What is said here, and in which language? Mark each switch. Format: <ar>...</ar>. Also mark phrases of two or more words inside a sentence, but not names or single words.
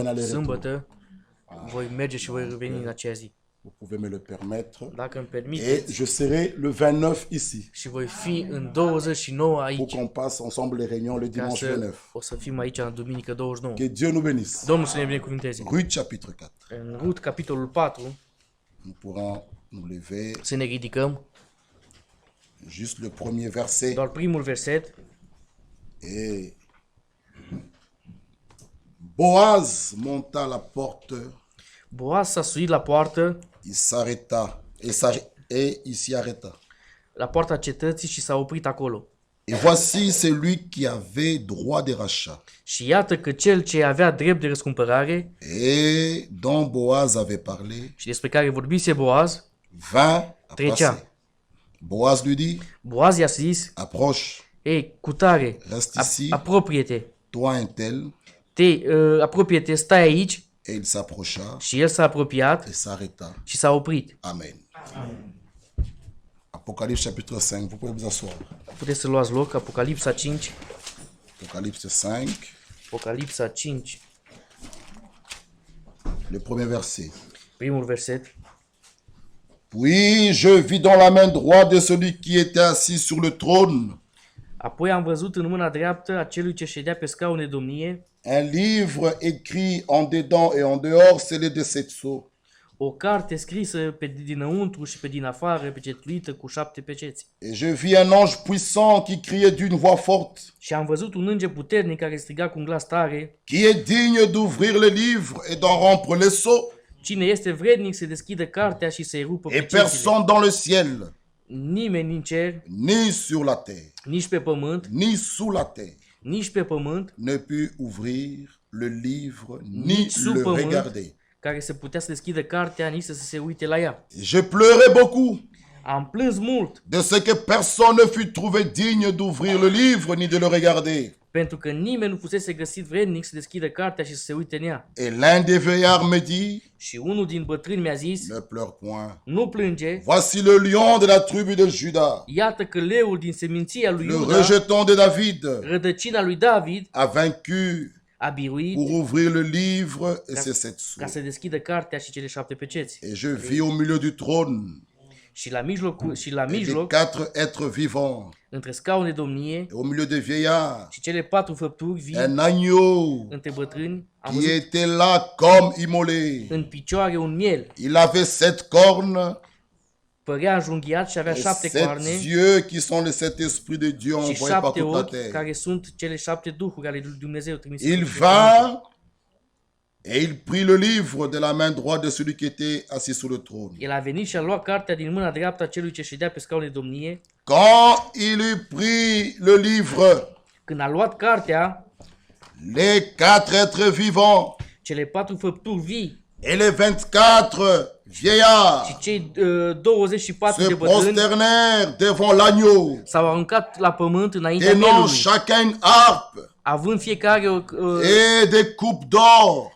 <fr>aller-retour.</fr> <ro>sâmbătă. Voi merge și voi reveni în acea zi.</ro> <fr>Vous pouvez me le permettre.</fr> <ro>Dacă îmi</ro> <fr>Et</fr> <ro>permiteți.</ro> <fr>je serai le 29 ici</fr> <ro>Și voi fi în 29</ro> <fr>pour</fr> <ro>aici.</ro> <fr>qu'on passe ensemble les réunions le</fr> <ro>Ca</ro> <fr>dimanche</fr> <ro>să 29. o să fim aici în duminică 29.</ro> <fr>Que Dieu nous bénisse.</fr> <ro>Domnul să ne binecuvânteze.</ro> <fr>Ruth chapitre 4.</fr> <ro>În Rut, capitolul 4,</ro> <fr>Nous pourrons nous lever.</fr> <ro>să ne ridicăm.</ro> <fr>Juste le premier verset.</fr> <ro>Doar primul verset.</ro> <fr>Et Boaz monta à la porte,</fr> <ro>Boaz s-a suit la poartă,</ro> <fr>il s'arrêta et il s'y arrêta.</fr> <ro>la poarta cetății și s-a oprit acolo.</ro> <fr>Et voici celui qui avait droit de rachat</fr> <ro>Și iată că cel ce avea drept de răscumpărare</ro> <fr>et dont Boaz avait parlé</fr> <ro>și despre care vorbise Boaz,</ro> <fr>vint à</fr> <ro>Trecea.</ro> <fr>passer. Boaz lui dit,</fr> <ro>Boaz i-a zis,</ro> <fr>approche,</fr> <ro>ei, cutare,</ro> <fr>reste ici,</fr> <ro>apropie-te,</ro> <fr>toi un tel.</fr> <ro>apropie-te, stai aici.</ro> <fr>Et il s'approcha</fr> <ro>Și el s-a apropiat</ro> <fr>et s'arrêta.</fr> <ro>și s-a oprit. Amen.</ro> <fr>Apocalypse chapitre 5, vous pouvez vous asseoir.</fr> <ro>Puteți să luați loc, Apocalipsa 5,</ro> <fr>Apocalypse 5,</fr> <ro>Apocalipsa 5,</ro> <fr>le premier verset.</fr> <ro>primul verset.</ro> <fr>Puis je vis dans la main droite de celui qui était assis sur le trône</fr> <ro>Apoi am văzut în mâna dreaptă a celui ce ședea pe scaun de domnie</ro> <fr>un livre écrit en dedans et en dehors, scellé de 7 sceaux.</fr> <ro>o carte scrisă pe dinăuntru și pe din afară, pecetuită cu 7 peceți.</ro> <fr>Et je vis un ange puissant qui criait d'une voix forte,</fr> <ro>Și am văzut un înger puternic care striga cu un glas tare:</ro> <fr>qui est digne d'ouvrir les livres et d'en rompre les sceaux.</fr> <ro>cine este vrednic să deschidă cartea și să-i rupă</ro> <fr>Et</fr> <ro>pecețile?</ro> <fr>personne dans le ciel,</fr> <ro>Nimeni în cer,</ro> <fr>ni sur la terre,</fr> <ro>nici pe pământ,</ro> <fr>ni sous la terre,</fr> <ro>nici pe pământ,</ro> <fr>ne put ouvrir le livre, ni</fr> <ro>nici sub</ro> <fr>le</fr> <ro>pământ,</ro> <fr>regarder.</fr> <ro>care să putea să deschidă cartea, nici să se uite la ea.</ro> <fr>Je pleurais beaucoup</fr> <ro>Am plâns mult</ro> <fr>de ce que personne ne fut trouvé digne d'ouvrir le livre ni de le regarder.</fr> <ro>pentru că nimeni nu fusese găsit vrednic să deschidă cartea și să se uite în ea.</ro> <fr>Et l'un des vieillards me dit,</fr> <ro>Și unul din bătrâni mi-a zis,</ro> <fr>ne pleure point.</fr> <ro>nu plânge,</ro> <fr>Voici le lion de la tribu de Juda,</fr> <ro>iată că leul din seminția lui</ro> <fr>le</fr> <ro>Iuda,</ro> <fr>rejeton de David,</fr> <ro>rădăcina lui David,</ro> <fr>a vaincu</fr> <ro>a biruit</ro> <fr>pour ouvrir le livre et ses 7</fr> <ro>ca</ro> <fr>sceaux.</fr> <ro>să deschidă cartea și cele 7 peceți.</ro> <fr>Et je vis au milieu du trône</fr> <ro>Și la</ro> <fr>et des</fr> <ro>mijloc,</ro> <fr>4 êtres vivants,</fr> <ro>între scaune de domnie</ro> <fr>et au milieu des vieillards,</fr> <ro>și cele 4 făpturi vii,</ro> <fr>un agneau</fr> <ro>între bătrâni, am</ro> <fr>qui</fr> <ro>văzut</ro> <fr>était là comme immolé.</fr> <ro>în picioare un miel.</ro> <fr>Il avait 7 cornes</fr> <ro>Părea înjunghiat și avea</ro> <fr>et</fr> <ro>7 7 coarne</ro> <fr>yeux qui sont les 7 esprits de Dieu</fr> <ro>și</ro> <fr>envoyés par</fr> <ro>7</ro> <fr>toute la</fr> <ro>ochi,</ro> <fr>terre.</fr> <ro>care sunt cele 7 duhuri ale lui Dumnezeu trimise.</ro> <fr>Il vint et il prit le livre de la main droite de celui qui était assis sur le trône.</fr> <ro>El a venit și a luat cartea din mâna dreaptă a celui ce ședea pe scaun de domnie.</ro> <fr>Quand il eut pris le livre,</fr> <ro>Când a luat cartea,</ro> <fr>les 4 êtres vivants</fr> <ro>cele 4 făpturi vii</ro> <fr>et les 24 vieillards</fr> <ro>și cei 24</ro> <fr>se</fr> <ro>de bătrâni</ro> <fr>prosternèrent devant l'agneau,</fr> <ro>s-au aruncat la pământ înaintea</ro> <fr>tenant</fr> <ro>mielului,</ro> <fr>chacun une harpe</fr> <ro>având fiecare</ro> <fr>et des coupes d'or</fr>